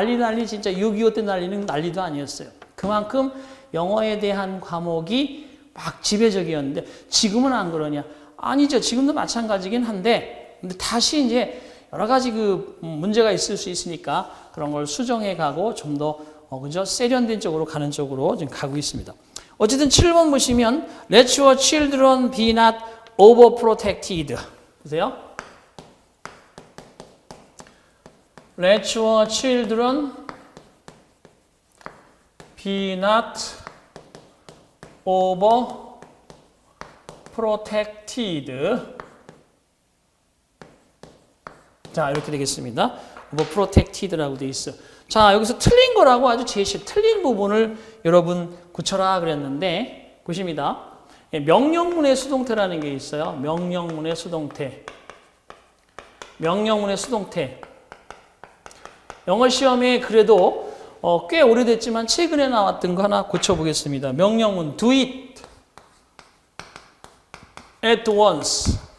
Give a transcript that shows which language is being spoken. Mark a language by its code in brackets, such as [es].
[ko] 난리 진짜 6.25 때 난리는 난리도 아니었어요. 그만큼 영어에 대한 과목이 막 지배적이었는데 지금은 안 그러냐? 아니죠. 지금도 마찬가지긴 한데 근데 다시 이제 여러 가지 그 문제가 있을 수 있으니까 그런 걸 수정해 가고 좀 더 그죠? 세련된 쪽으로 가는 쪽으로 지금 가고 있습니다. 어쨌든 7번 보시면 [en] Let your children be not overprotected. [ko] 보세요. [en] Let your children be not overprotected. [ko] 자, 이렇게 되겠습니다. overprotected라고 되어 있어요. 자, 여기서 틀린 거라고 아주 틀린 부분을 여러분 고쳐라 그랬는데 보십니다. 명령문의 수동태라는 게 있어요. 명령문의 수동태. 명령문의 수동태. 영어 시험에 그래도 꽤 오래됐지만 최근에 나왔던 거 하나 고쳐보겠습니다. [en] 명령문 do it at once.